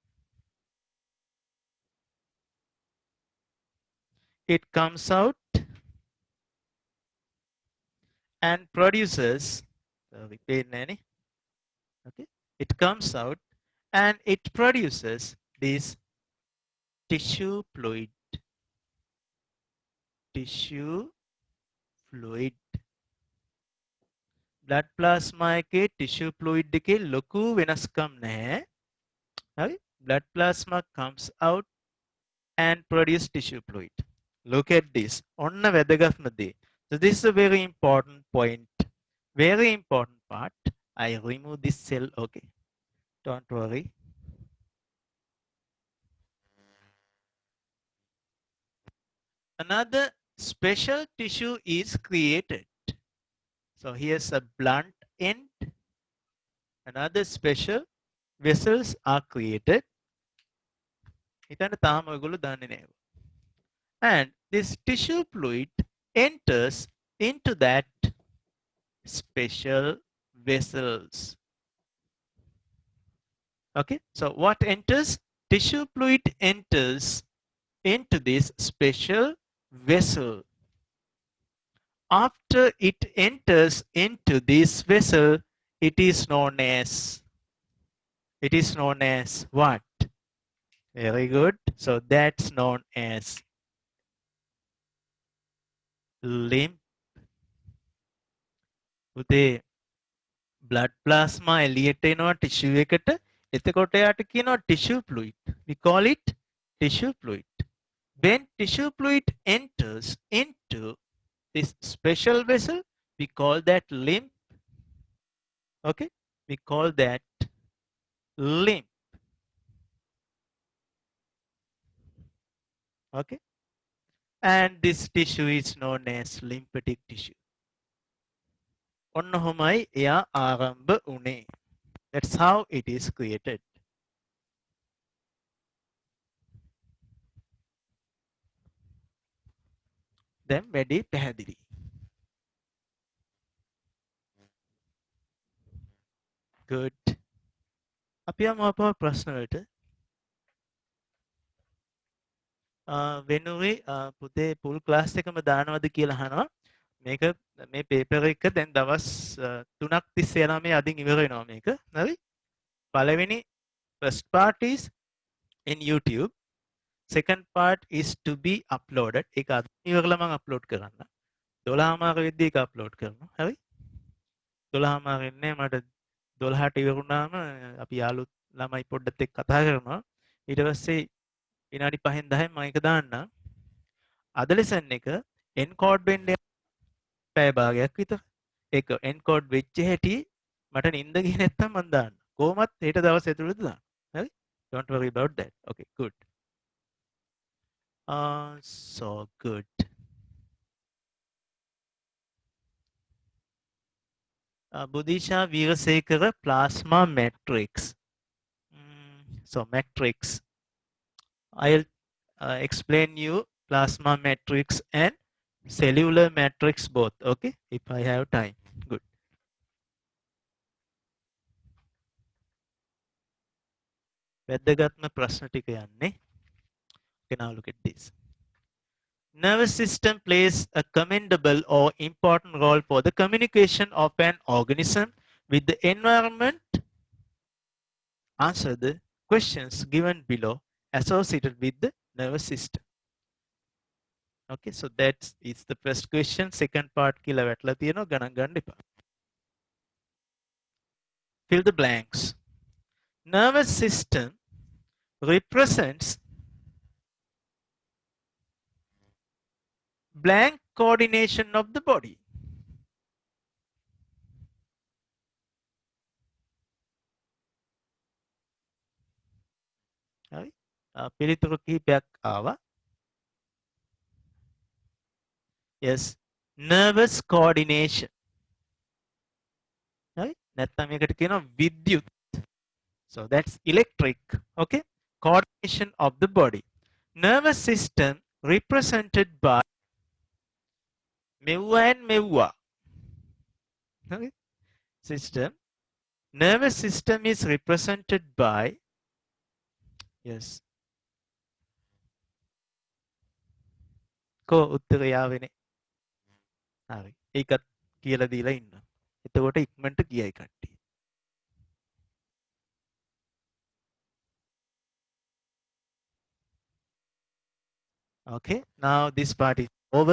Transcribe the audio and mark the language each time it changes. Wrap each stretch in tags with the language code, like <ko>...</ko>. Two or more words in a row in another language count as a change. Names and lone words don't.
<en>It comes out and produces, okay, it comes out and it produces this tissue fluid. Tissue fluid. Blood plasma</en> <si>එකේ</si> <en>tissue fluid</en> <si>එකේ ලොකු වෙනස්කම් නැහැ. හරි?</si> <en>Blood plasma comes out and produce tissue fluid. Look at this.</en> <si>ඔන්න වැදගත්ම දේ.</si> <en>So this is a very important point. Very important part. I remove this cell. Okay. Don't worry. Another special tissue is created. So here's a blunt end. Another special vessels are created.</en> <si>හිතන්න තාම ඔයගොල්ලෝ දන්නේ නැහැ.</si> <en>And this tissue fluid enters into that special vessels. Okay, so what enters? Tissue fluid enters into this special vessel. After it enters into this vessel, it is known as what? Very good. So that's known as lymph.</en> <si>උදේ</si> <en>blood plasma</en> <si>එළියට එනවා tissue එකට. එතකොට යාට කියනවා</si> <en>tissue fluid. We call it tissue fluid. When tissue fluid enters into this special vessel, we call that lymph. Okay, we call that lymph. Okay, and this tissue is known as lymphatic tissue.</en> <si>ඔන්න ඔහොමයි එයා ආරම්භ වුණේ.</si> <en>That's how it is created. Then</en> <si>වැඩි පැහැදිලි.</si> <en>Good.</en> <si>අපි යමු අපව ප්‍රශ්න වලට. වෙනුවේ පුතේ</si> <en>full class</en> <si>එකම දානවද කියලා අහනවා. මේක මේ paper එක දැන් දවස් 3ක් තිස්සේ යනවා මේ අදින් ඉවර වෙනවා මේක. හරි?</si> <en>පළවෙනි first part is in YouTube. Second part is to be uploaded.</en> <si>ඒක අද ඉවරලා මම upload කරන්න. 12 මාර වෙද්දී ඒක upload කරනවා. හරි? 12 මාර වෙන්නේ මට 12ට ඉවරුනාම අපි යාළුවෝ ළමයි පොඩ්ඩත් එක්ක කතා කරනවා. ඊට පස්සේ විනාඩි 5න් 10න් මම ඒක දාන්නම්. අද lesson එක encode වෙන්න පැය භාගයක් විතර. ඒක encode වෙච්ච හැටි මට නිින්ද ගියේ නැත්තම් මම දාන්න. කොහොමත් හෙට දවස් ඇතුළත දාන්න. හරි?</si> <en>Don't worry about that. Okay, good. So good. Budisha Veerasekara plasma matrix. So matrix. I'll explain you plasma matrix and cellular matrix both. Okay, if I have time. Good.</en> <si>වැදගත්ම ප්‍රශ්න ටික යන්නේ.</si> <en>Okay, now look at this. Nervous system plays a commendable or important role for the communication of an organism with the environment. Answer the questions given below associated with the nervous system. Okay, so that's it's the first question. Second part</en> <si>කියලා වැටලා තියෙනවා ගණන් ගන්න එපා.</si> <en>Fill the blanks. Nervous system represents blank coordination of the body.</en> <si>හරි? පිළිතුරු කිහිපයක් ආවා.</si> <en>Yes, nervous coordination. Right?</en> <si>නැත්නම් මේකට කියනවා විද්‍යුත්.</si> <en>So that's electric. Okay? Coordination of the body. Nervous system represented by මෙව්වා and මෙව්වා. Okay? System. Nervous system is represented by, yes.</en> <si>කෝ උත්තරය යාවෙනේ. හරි. ඒකත් කියලා දීලා ඉන්න. එතකොට ඉක්මනට කියයි කට්ටිය.</si> <en>Okay, now this part is over.</en>